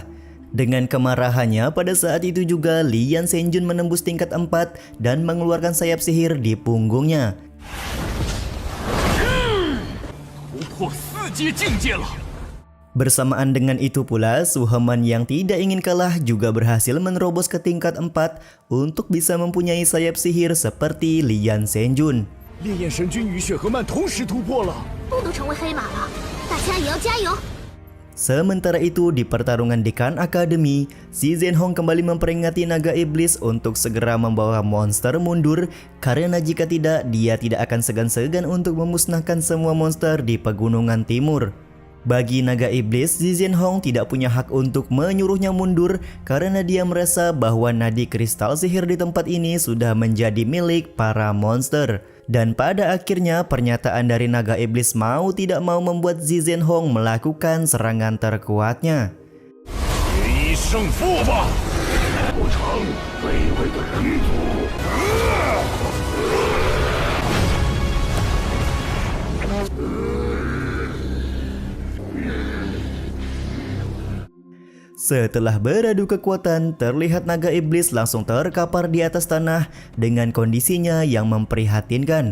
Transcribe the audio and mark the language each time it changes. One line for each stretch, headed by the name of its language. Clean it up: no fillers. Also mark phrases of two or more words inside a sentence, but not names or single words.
Indonesian: Dengan kemarahannya pada saat itu juga Lian Zhenjun menembus tingkat 4 dan mengeluarkan sayap sihir di punggungnya. Bersamaan dengan itu pula, Su Heman yang tidak ingin kalah juga berhasil menerobos ke tingkat 4 untuk bisa mempunyai sayap sihir seperti Lian Zhenjun.
Chinese: 烈焰神君与血河曼同时突破了，不能成为黑马了，大家也要加油！
Indonesian: Sementara itu di pertarungan Dekan Academy, Shi Zhenhong kembali memperingati naga iblis untuk segera membawa monster mundur karena jika tidak dia tidak akan segan-segan untuk memusnahkan semua monster di pegunungan timur. Bagi naga iblis, Shi Zhenhong tidak punya hak untuk menyuruhnya mundur karena dia merasa bahwa nadi kristal sihir di tempat ini sudah menjadi milik para monster. Dan pada akhirnya pernyataan dari naga iblis mau tidak mau membuat Shi Zhenhong melakukan serangan terkuatnya.
Chinese: 决一胜负吧！不成，卑微的人族！
Indonesian: Setelah beradu kekuatan, terlihat naga iblis langsung terkapar di atas tanah dengan kondisinya yang memprihatinkan.